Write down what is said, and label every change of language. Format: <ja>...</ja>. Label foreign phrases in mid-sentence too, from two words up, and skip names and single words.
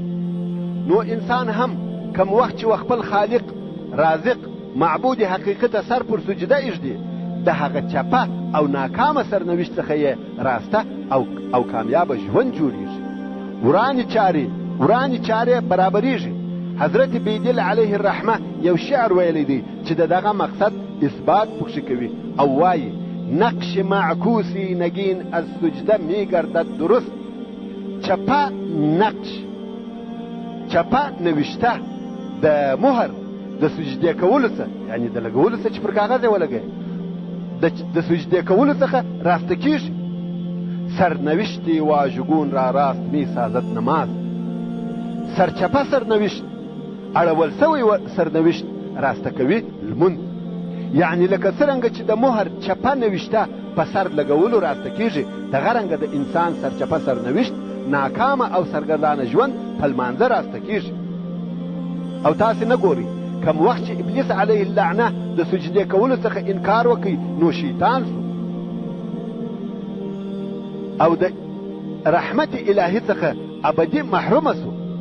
<ps>نو انسان هم کم وخت چې خپل خالق رازق معبود حقیقت سر پر سجده ایږدي، د هغه چپه او ناکامه سرنوشت څخه یې راسته او کامیابه ژوند جوړیږي. ورانې چارې برابریږي. حضرت بیدل</ps> <ar>علیه الرحمه</ar> <ps>یو شعر ویلی دی چې دغه مقصد اثبات پکښې کوي او وایي:</ps> <fa>نقش معکوسی نگین از سجده میگردد درست.</fa> <ps>چپه نوشته د مهر د سجدې کولو څخه، یعنی د لګولو څخه چې پر کاغذ یې ولګوي، د سجدې کولو څخه راسته کیږي.</ps> <fa>سرنوشتی واژگون را راست می سازد نماز.</fa> <ps>سرچپه سرنوشت اړول سوی سرنوشت راسته کوي لمونځ. یعنی لکه څرنګه چې د مهر چپه نوشته په سر لګولو راسته کیږي، دغه رنګه د انسان سرچپه سرنوشت ناکامه او سرګردانه ژوند په لمانځه راسته کیږي. او تاسې نه ګورئ کم وخت چې ابلیس</ps> <ar>علیه اللعنه</ar> <ps>د سجدې کولو څخه انکار وکړي، نو شیطان سو او د رحمت الهي څخه ابدي محرومه سو.</ps>